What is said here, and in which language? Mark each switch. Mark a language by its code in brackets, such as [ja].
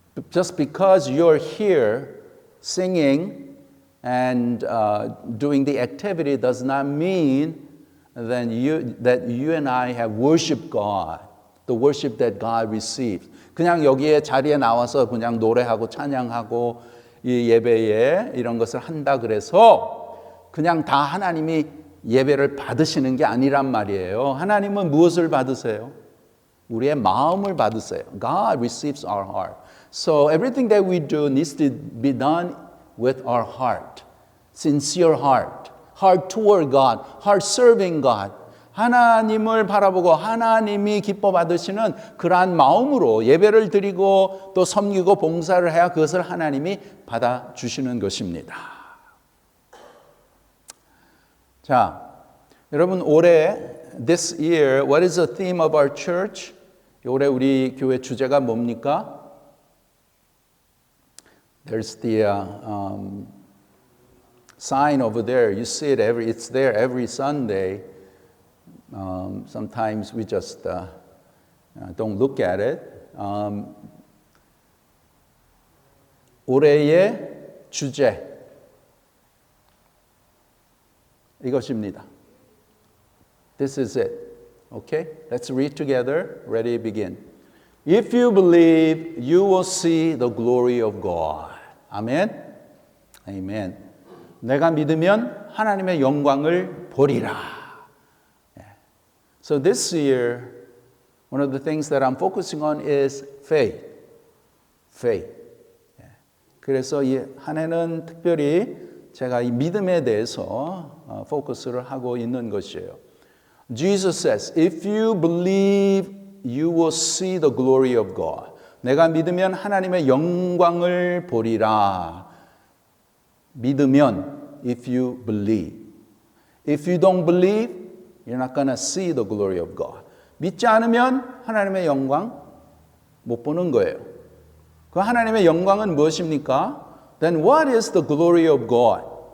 [en] Just because you're here singing and doing the activity does not mean that you and I have worshiped God, the worship that God receives. [ko] 그냥 여기에 자리에 나와서 그냥 노래하고 찬양하고 이 예배에 이런 것을 한다 그래서 그냥 다 하나님이 예배를 받으시는 게 아니란 말이에요. 하나님은 무엇을 받으세요? 우리의 마음을 받으세요. [en] God receives our heart. So everything that we do needs to be done with our heart. Sincere heart. Heart toward God. Heart serving God. [ko] 하나님을 바라보고 하나님이 기뻐 받으시는 그러한 마음으로 예배를 드리고 또 섬기고 봉사를 해야 그것을 하나님이 받아주시는 것입니다. 자, 여러분 올해 [en] this year, what is the theme of our church? [ko] 올해 우리 교회 주제가 뭡니까? [en] There's the sign over there. You see it it's there every Sunday. Sometimes we just don't look at it. [ko] 올해의 주제 이것입니다. [en] This is it. Okay? Let's read together. Ready, begin. If you believe, you will see the glory of God. [ko] 아멘. 아멘. 내가 믿으면 하나님의 영광을 보리라. [en] So this year, one of the things that I'm focusing on is faith. Faith. [ko] 그래서 이 한 해는 특별히 제가 이 믿음에 대해서 포커스를 하고 있는 것이에요. [en] Jesus says, if you believe, you will see the glory of God. [ko] 내가 믿으면 하나님의 영광을 보리라. 믿으면, [en] if you believe. If you don't believe, you're not going to see the glory of God. [ko] 믿지 않으면 하나님의 영광 못 보는 거예요. 그 하나님의 영광은 무엇입니까? [en] Then what is the glory of God?